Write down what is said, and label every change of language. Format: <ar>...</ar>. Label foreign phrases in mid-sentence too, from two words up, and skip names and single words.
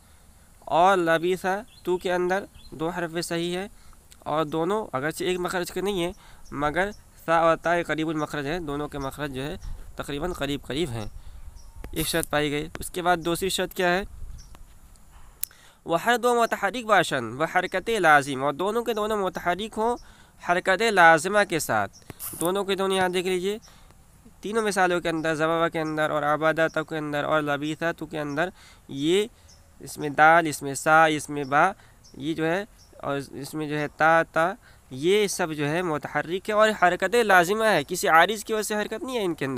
<ur>اور لبیثا تو کے اندر دو حرف صحیح ہے اور دونوں اگرچہ ایک مخرج کے نہیں ہیں مگر سا اور تا قریب المخرج ہے، دونوں کے مخرج جو ہے تقریباً قریب قریب ہیں۔ ایک شرط پائی گئی۔ اس کے بعد دوسری شرط کیا ہے؟</ur> <fa>وہ ہر دو متحرک باشن و حرکت لازم،</fa> <ur>اور دونوں کے دونوں متحرک ہوں حرکت لازمہ کے ساتھ۔ دونوں کے دونوں یہاں دیکھ لیجئے تینوں مثالوں کے اندر، زبابہ کے اندر اور عبادہ تو کے اندر اور لبیثا تو کے اندر، یہ اس میں دال، اس میں سا، اس میں با، یہ جو ہے اور اس میں جو ہے تا یہ سب جو ہے متحرک ہے اور حرکت لازمہ ہے، کسی عارض کی وجہ سے حرکت نہیں ہے ان کے اندر۔</ur>